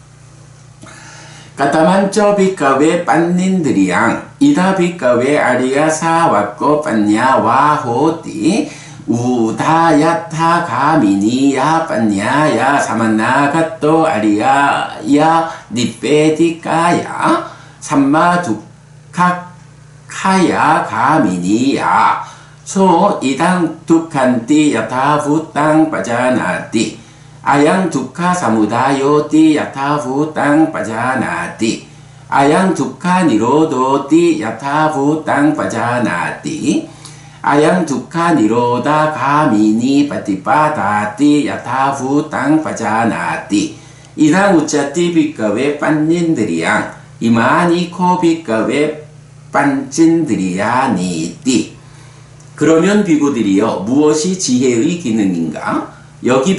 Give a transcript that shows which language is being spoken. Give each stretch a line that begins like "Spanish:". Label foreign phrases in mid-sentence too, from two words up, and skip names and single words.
Pali: kathañca bhikkhave paññindriyaṃ idha bhikkhave ariya sāvako paññavā hoti udayattha gāminiyā paññāya samannāgato ariyāya nibbedhikāya sammādukkhakkhayā gāminiyā so idaṃ dukkhanti yathābhūtaṃ pajānāti ayaṃ dukkha samudayoti yathābhūtaṃ pajānāti ayaṃ dukkha nirodhoti yathābhūtaṃ pajānāti ayaṃ dukkha nirodha gāminī paṭipadāti yathābhūtaṃ pajānāti idaṃ vuccati bhikkhave paññindriyaṃ imāni kho bhikkhave pañcindriyānīti.
Korean: 그러면 비구들이여 무엇이 지혜의 기능인가?